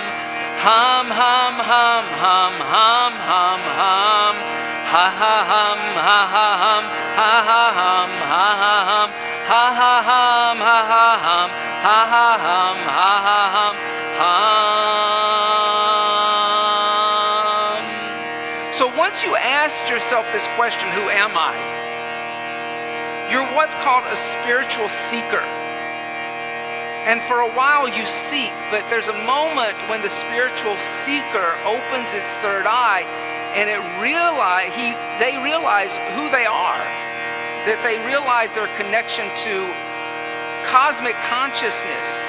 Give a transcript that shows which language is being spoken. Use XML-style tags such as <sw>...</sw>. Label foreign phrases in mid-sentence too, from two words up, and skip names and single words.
<en>Hum, hum, hum, hum, hum, hum, hum. Ha ha hum, ha ha hum, ha ha hum, ha ha hum, ha ha hum, ha ha hum, ha ha hum, ha ha hum, hum. So once you asked yourself this question, who am I? You're what's called a spiritual seeker. And for a while you seek, but there's a moment when the spiritual seeker opens its third eye and they realize who they are, that they realize their connection to cosmic consciousness.</en>